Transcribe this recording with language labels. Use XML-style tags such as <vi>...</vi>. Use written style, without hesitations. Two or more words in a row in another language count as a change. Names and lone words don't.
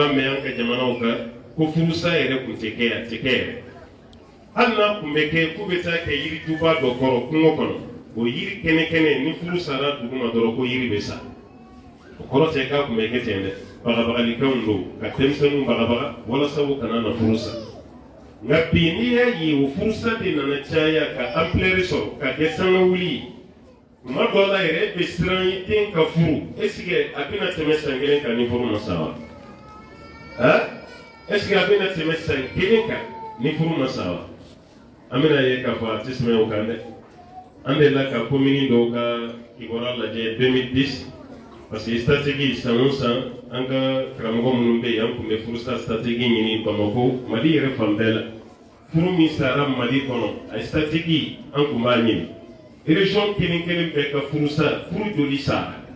<bm>b'a mɛn an ka jamanaw kan ko furusa yɛrɛ kun tɛ kɛ a tɛ kɛ yɛrɛ hali n'a kun bɛ kɛ k'u bɛ taa kɛ yirijuba dɔ kɔrɔ kungo kɔnɔ o yiri kɛnɛ ni furu sara dugu ma dɔrɔn ko yiri bɛ sa o kɔrɔ tɛ k'a kun bɛ kɛ ten dɛ bagabagalikanw don ka denmisɛnninw bagabaga walasa u kana na furu sa nka bi n'i y'a ye o furusa de nana caya ka ampleur sɔrɔ ka kɛ sanga wuli ye tuma dɔw la yɛrɛ e bɛ siran i den ka furu</bm> <fr>est-ce que</fr> <bm>a bɛna tɛmɛ san kelen kan ni furu ma sa wa</bm> <fr>est-ce que</fr> <bm>a bɛna tɛmɛ san kelen kan ni furu ma sa wa an bɛna ye k'a fɔ a tɛ tɛmɛ o kan dɛ an delila ka commune dɔw ka kibaruya lajɛ 2010</bm> <fr>parce que stratégie</fr> <bm>san o san an ka karamɔgɔ minnu bɛ yen an tun bɛ furusa stratégie ɲini Bamako Mali yɛrɛ fan bɛɛ la furu min sara Mali kɔnɔ a stratégie an tun b'a ɲini région kelen kelen bɛɛ ka furu joli sara</bm>